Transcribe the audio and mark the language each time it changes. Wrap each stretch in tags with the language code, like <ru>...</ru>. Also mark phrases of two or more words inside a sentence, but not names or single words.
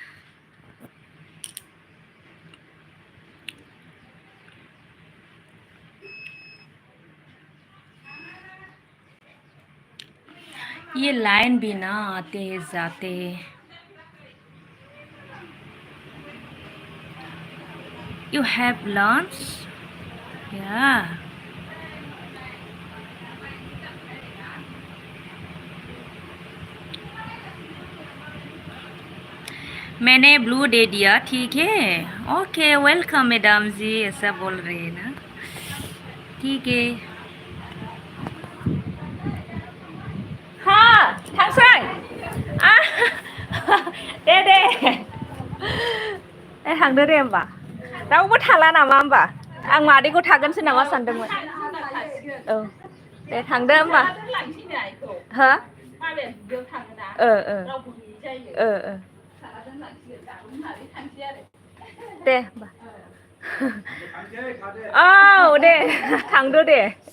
<hi>ये लाइन भी ना आते जाते</hi> <en>You have lunch? Yeah.</en> <hi>मैंने ब्लू दे दिया ठीक है</hi> <en>okay welcome madam</en> <hi>जी ऐसा बोल रही है ना ठीक है</hi> <brx>हाँ थांसै दे थांदो दे होमबा रावबो थाला नामा होमबा आं मादैखौ थागोनसो नामा सानदोंमोन औ दे थांदो होमबा हो दे होमबा औ दे थांदो दे</brx>